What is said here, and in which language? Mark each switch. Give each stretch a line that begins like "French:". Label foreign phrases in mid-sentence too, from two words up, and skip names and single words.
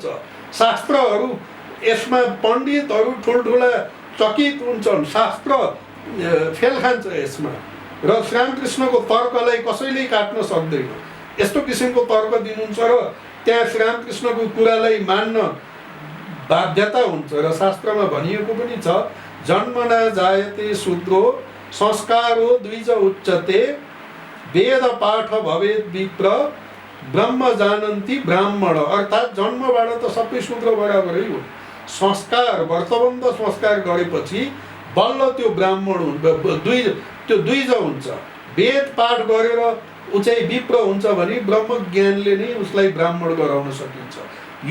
Nepali: शास्त्रहरू यसमा पण्डितहरू ठुल्ठुला चकित हुन्छन्, शास्त्र फेल खान्छ यसमा, र श्रीरामकृष्णको तर्कलाई कसैले काट्न सक्दैन। यस्तो किसिमको तर्क दिनुहुन्छ र त्यहाँ श्रीरामकृष्णको कुरालाई मान्न बाध्यता हुन्छ। र शास्त्रमा भनिएको पनि छ,
Sanskrit: जन्मना जायते शूद्रो संस्कारो द्विज उच्चते, वेद पाठ भवेद विप्र ब्रह्म जानन्ति ब्राह्मण।
Nepali: अर्थात् जन्मबाट त सबै शूद्र बराबरै हो, संस्कार व्रतबन्ध संस्कार गरेपछि बल्ल त्यो ब्राह्मण त्यो द्विज हुन्छ। वेद पाठ गरेर ऊ चाहिँ विप्र हुन्छ भने ब्रह्म ज्ञानले नै उसलाई ब्राह्मण गराउन सकिन्छ।